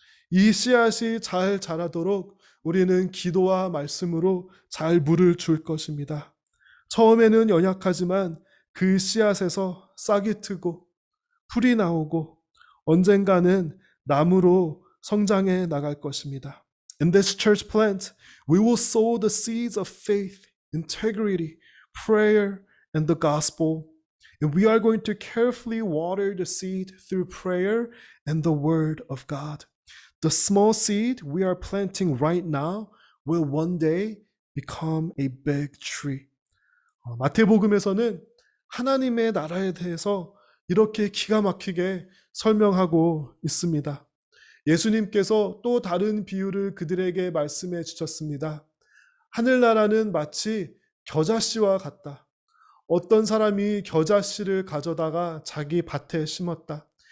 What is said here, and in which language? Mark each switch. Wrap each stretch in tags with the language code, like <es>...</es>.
<ko>이 씨앗이 잘 자라도록 우리는 기도와 말씀으로 잘 물을 줄 것입니다. 처음에는 연약하지만 그 씨앗에서 싹이 트고 풀이 나오고 언젠가는 나무로 성장해 나갈 것입니다.</ko> <en>In this church plant, we will sow the seeds of faith, integrity, prayer, and the gospel. And we are going to carefully water the seed through prayer and the word of God. The small seed we are planting right now will one day become a big tree.</en> <ko>마태복음에서는 하나님의 나라에 대해서 이렇게 기가 막히게 설명하고 있습니다. 예수님께서 또 다른 비유를 그들에게 말씀해 주셨습니다. 하늘나라는 마치 겨자씨와 같다. 어떤 사람이 겨자씨를 가져다가 자기 밭에 심었다.</ko>